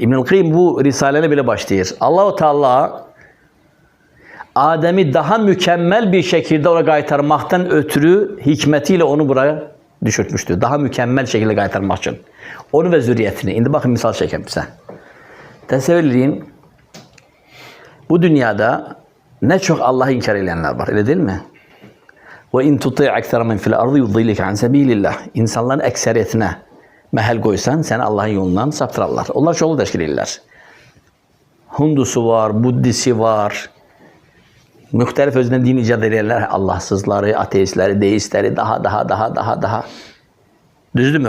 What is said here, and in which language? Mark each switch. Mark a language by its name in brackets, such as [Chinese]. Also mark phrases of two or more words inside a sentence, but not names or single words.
[Azerbaijani] İbn-i Qayyim bu risalələ belə başlayır. [Arabic] الله تعالى [Azerbaijani] Adem'i daha mükəmməl bir şəkildə ora qaytarmaqdan ötürü hikməti ilə onu buraya düşürtmüşdü. Daha mükəmməl şəkildə qaytarmaq üçün. Onu və zürriyyətini. İndi baxın, misal çəkəm bizə. Təsəvvür edin, bu dünyada nə çox Allah'ı inkar edənlər var, elə deyilmi? [Arabic] وَاِنْ تُطِعْ اَكْثَرَ مِنْ فِي الْأَرْضِ يُضِّلِكَ عَنْ سَب۪يلِ اللّٰهِ. [Azerbaijani] İnsanların əksəriyyətinə məhəl qoysan, səni Allah'ın yolundan saptırarlar. Onlar çoxlu təşkil edirlər. Hindusu var, Buddisi var, müxtəlif özündən din icad edirlər. Allahsızları, ateistləri, deistləri, daha. Düzdürmü?